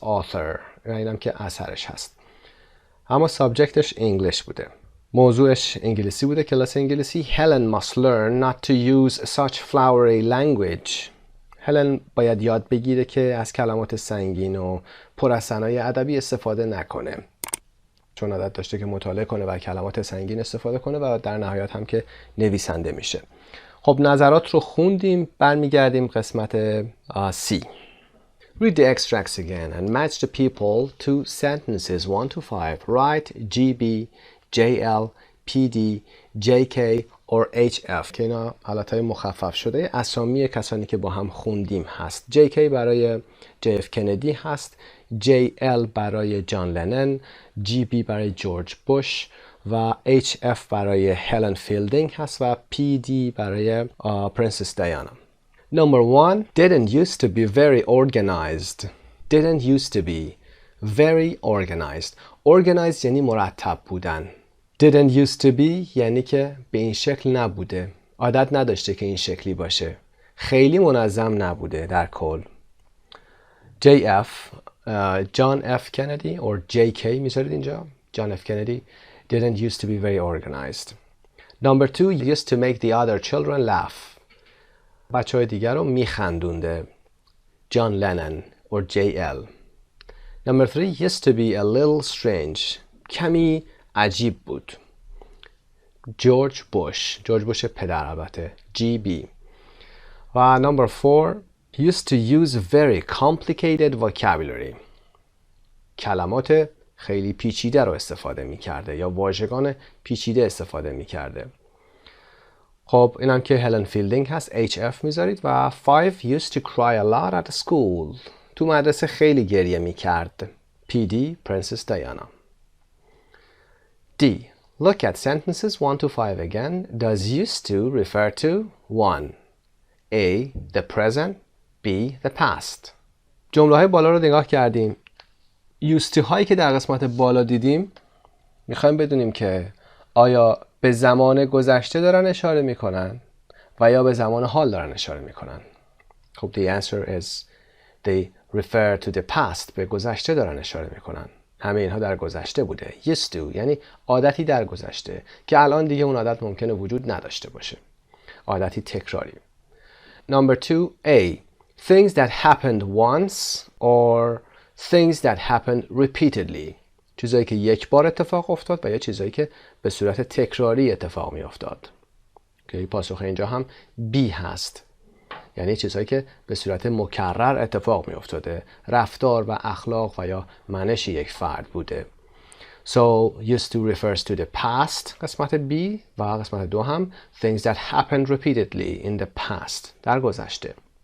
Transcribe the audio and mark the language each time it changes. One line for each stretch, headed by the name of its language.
Persian: author اینم که اثرش هست. اما سابجکتش انگلیش بوده. موضوعش انگلیسی بوده. کلاس انگلیسی.
English: Helen must learn not to use such flowery language.
Persian: هلن باید یاد بگیره که از کلمات سنگین و پر از صنایع ادبی استفاده نکنه. چون عادت داشته که مطالعه کنه و کلمات سنگین استفاده کنه و در نهایت هم که نویسنده میشه. خب نظرات رو خوندیم. برمیگردیم قسمت C.
English: Read the extracts again and match the people to sentences 1 to 5. Write GB, JL, PD, JK or HF
Persian: که اینا حالتهای مخفف شده اسامی کسانی که با هم خوندیم هست. JK برای JF کندی هست. JL برای جان لنن. GB برای جورج بوش و HF برای هلن فیلدینگ هست و PD برای پرنسس دیانا.
English: Number 1. Didn't used to be very organized. Didn't used to be very organized.
Persian: Organized یعنی مرتب بودن. Didn't used to be یعنی که به این شکل نبوده. عادت نداشته که این شکلی باشه. خیلی منظم نبوده در کل. JF John F.
English: Kennedy or JK
Persian: میذارید اینجا.
English: John F. Kennedy didn't used to be very organized. Number 2. Used to make the other children laugh.
Persian: بچه های دیگر رو میخندونده.
English: John Lennon or JL. Number 3. Used to be a little strange.
Persian: کمی عجیب بود. جورج بوش. جورج بوش پدر البته. GB.
English: و number 4. Used to use very complicated vocabulary.
Persian: کلمات خیلی پیچیده رو استفاده میکرده یا واژگان پیچیده استفاده میکرده. خب اینم که هلن فیلدینگ هست. HF میذارید و 5.
English: Used to cry a lot at school.
Persian: تو مدرسه خیلی گریه میکرد.
English: PD Princess Diana. D. Look at sentences 1 to 5 again. Does used to refer to 1. A. The present. B. The past.
Persian: جمله های بالا رو نگاه کردیم. used to هایی که در قسمت بالا دیدیم میخوایم بدونیم که آیا به زمان گذشته دارن اشاره میکنن و یا به زمان حال دارن اشاره میکنن.
English: خب the answer is they refer to the past.
Persian: به گذشته دارن اشاره میکنن. همه اینها در گذشته بوده. used to یعنی عادتی در گذشته که الان دیگه اون عادت ممکنه وجود نداشته باشه. عادتی تکراری. Number 2A.
English: Things that happened once or things that happened repeatedly.
Persian: چیزایی که یک بار اتفاق افتاد و یا چیزایی که به صورت تکراری اتفاق می افتاد. که پاسخ اینجا هم B هست. یعنی چیزایی که به صورت مکرر اتفاق می افتاده. رفتار و اخلاق و یا منش یک فرد بوده.
English: So used to refers to the past
Persian: قسمت B و قسمت 2 هم
English: things that happened repeatedly in the past
Persian: در گذشته.